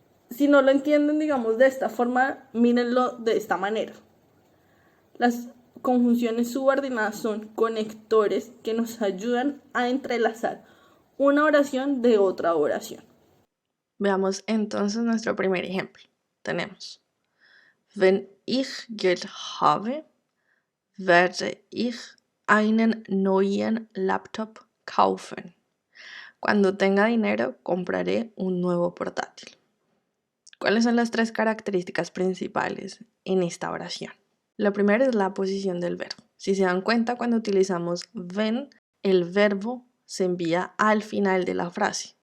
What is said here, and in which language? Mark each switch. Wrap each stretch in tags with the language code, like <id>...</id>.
<es>Si no lo entienden, digamos, de esta forma, mírenlo de esta manera. Las conjunciones subordinadas son conectores que nos ayudan a entrelazar una oración de otra oración. Veamos entonces nuestro primer ejemplo. Tenemos:</es> <de>Wenn ich Geld habe, werde ich einen neuen Laptop kaufen.</de> <es>Cuando tenga dinero, compraré un nuevo portátil. ¿Cuáles son las tres características principales en esta oración? La primera es la posición del verbo. Si se dan cuenta, cuando utilizamos wenn, el verbo se envía al final de la frase.</es>